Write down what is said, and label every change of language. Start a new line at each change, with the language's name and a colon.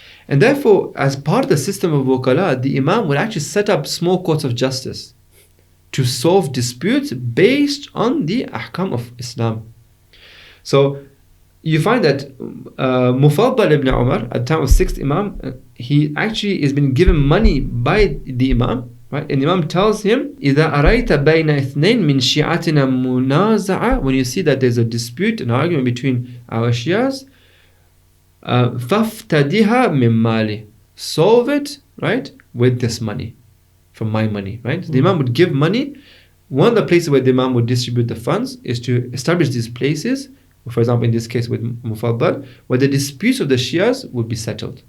English: And therefore, as part of the system of Wukala, the Imam would actually set up small courts of justice to solve disputes based on the ahkam of Islam. So you find that Mufaddal ibn Umar, at the time of 6th Imam, he actually has been given money by the Imam. Right? And the Imam tells him,
Arabic: إِذَا أَرَيْتَ بَيْنَ اثْنَيْن مِنْ شِيعَتِنَا مُنَازَعَةً.
English: When you see that there's a dispute, an argument between our Shias,
Arabic: فَافْتَدِهَا مِنْ مَالِي.
English: Solve it, right, with this money, from my money, right? So the Imam would give money. One of the places where the Imam would distribute the funds is to establish these places, for example, in this case with Mufaddal, where the disputes of the Shias would be settled.